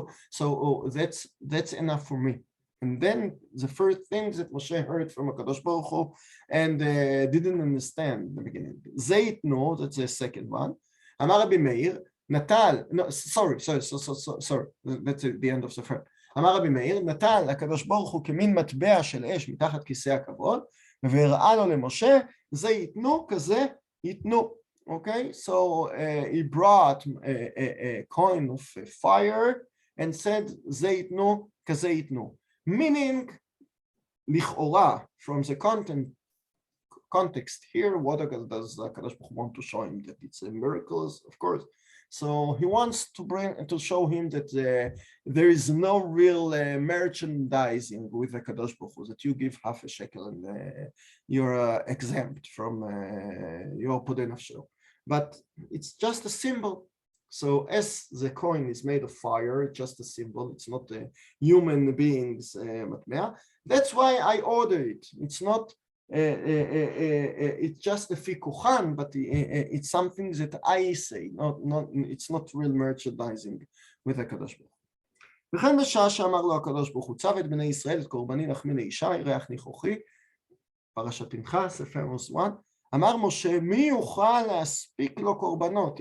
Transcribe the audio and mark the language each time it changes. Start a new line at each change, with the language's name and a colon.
English: So that's enough for me. And then the first thing that Moshe heard from HaKadosh Baruch Hu and didn't understand in the beginning. Zeit no, that's the second one. Amar Rabbi Meir, Natal, no, sorry, that's the end of the first.
Hebrew: Amar Rabbi Meir, Natal, HaKadosh Baruch Hu כמין מטבע של אש מתחת כיסא הכבוד, והראה לו למשה, זה ייתנו כזה ייתנו.
English: Okay, so he brought a coin of fire and said,
Hebrew: זה ייתנו כזה ייתנו.
English: Meaning, לכאורה, from the context here, what does HaKadosh Baruch Hu want to show him? That it's a miracle, of course. So he wants to show him that there is no real merchandising with HaKadosh Baruch Hu, that you give half a shekel and you're exempt from your podei nafsho. But it's just a symbol. So as the coin is made of fire, it's just a symbol, it's not a human being's matmea. That's why I order it. It's not, it's just a fikuchan, but it's something that I say, it's not real merchandising with HaKadosh Baruch Hu.
Hebrew: וכן בשעה שאמר לו הקדוש ברוך הוא, צו את בני ישראל את קורבני לחמי לאישה, ריח ניחוחי, פרשת פנחס, Amos 1, אמר משה, מי יוכל להספיק לו קורבנות?